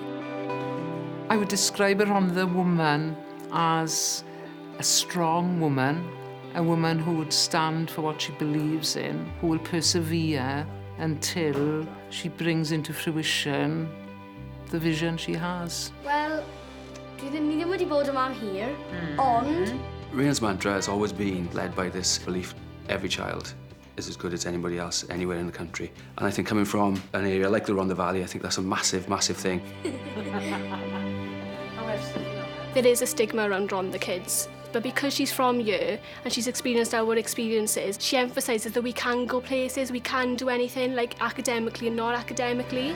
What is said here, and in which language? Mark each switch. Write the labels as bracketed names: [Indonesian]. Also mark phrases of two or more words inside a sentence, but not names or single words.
[English] I would describe a Rhondda woman as a strong woman, a woman who would stand for what she believes in, who will persevere until she brings into fruition the vision she has. [Welsh] Wel, ni ddim wedi bod yma am hir, ond... [English] Rhian's mantra has always been led by this belief every child is as good as anybody else anywhere in the country. And I think coming from an area like the Rhondda Valley, I think that's a massive, massive thing. There is a stigma around Rhondda kids, but because she's from here and she's experienced our experiences, she emphasises that we can go places, we can do anything, like academically and not academically.